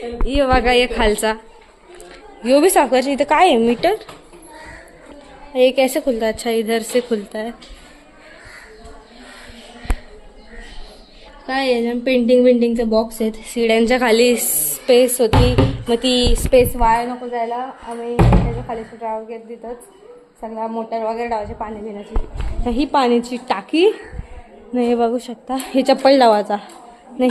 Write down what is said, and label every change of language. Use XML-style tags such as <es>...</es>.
<mr>ये बघा ये खालचा, यो भी साफ करायचं. इथं काय आहे मीटर.</mr> <hi>ये कैसे खुलता है? अच्छा इधर से खुलता है.</hi> <mr>काय आहे पेंटिंगचा बॉक्स आहेत. सीड्यांच्या खाली स्पेस होती, मग ती स्पेस वाया नको जायला आम्ही त्याच्या खाली ड्राव घेत तिथंच सगळा मोटर वगैरे लावायचे पाणी पिण्याची. ही पाण्याची टाकी नाही, हे बघू शकता. हे चप्पल लावायचा नाही.</mr>